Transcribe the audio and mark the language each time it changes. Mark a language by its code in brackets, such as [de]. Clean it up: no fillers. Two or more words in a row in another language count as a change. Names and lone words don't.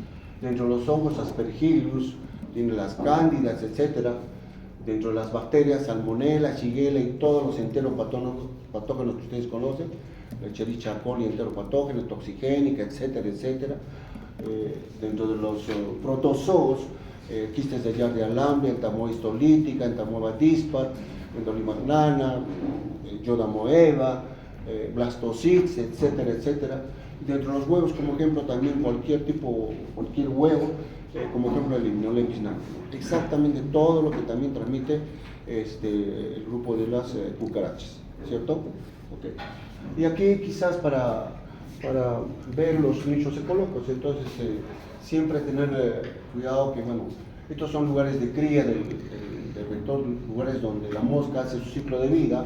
[es] Dentro de los hongos Aspergillus, tiene las cándidas, etcétera. dentro de las bacterias, salmonella, shigella y todos los enteropatógenos que ustedes conocen, la Escherichia coli enteropatógena, toxigénica, etcétera, etcétera. Dentro de los protozoos, quistes de Giardia lamblia, entamoeba lítica, entamoeba dispar, endolimagnana, Yodamoeba, blastocists, etcétera, etcétera. Dentro de los huevos, como ejemplo, también cualquier huevo, como ejemplo el Limnolepis nacre. Exactamente todo lo que también transmite el grupo de las cucarachas, ¿cierto? Okay. Y aquí quizás para ver los nichos ecológicos, entonces siempre tener cuidado que, bueno, estos son lugares de cría del vector, lugares donde la mosca hace su ciclo de vida.